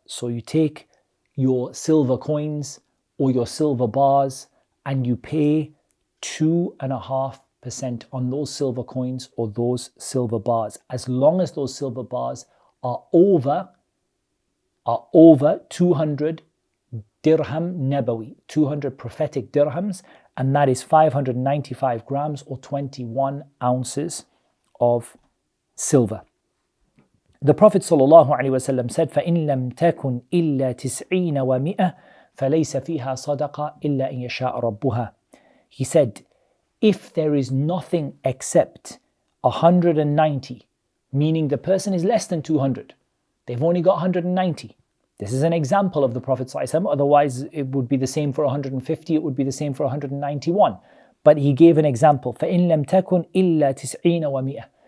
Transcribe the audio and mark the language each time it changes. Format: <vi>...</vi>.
<en>So you take your silver coins or your silver bars and you pay 2.5% on those silver coins or those silver bars, as long as those silver bars are over 200 dirham nabawi, 200 prophetic dirhams, and that is 595 grams or 21 ounces of silver.</en> <ar>The Prophet ﷺ said, فَإِن لَمْ تَكُنْ إِلَّا تِسْعِينَ وَمِئَةٍ فَلَيْسَ فِيهَا صَدَقَةٌ إِلَّا إِن يَشَاءَ رَبُّهَا.</ar> <en>He said, if there is nothing except 190, meaning the person is less than 200, they've only got 190. This is an example of the Prophet ﷺ, otherwise it would be the same for 150, it would be the same for 191. But he gave an example,</en> <ar>فَإِن لَمْ تَكُنْ إِلَّا تِسْعِينَ وَمِئَةٍ.</ar>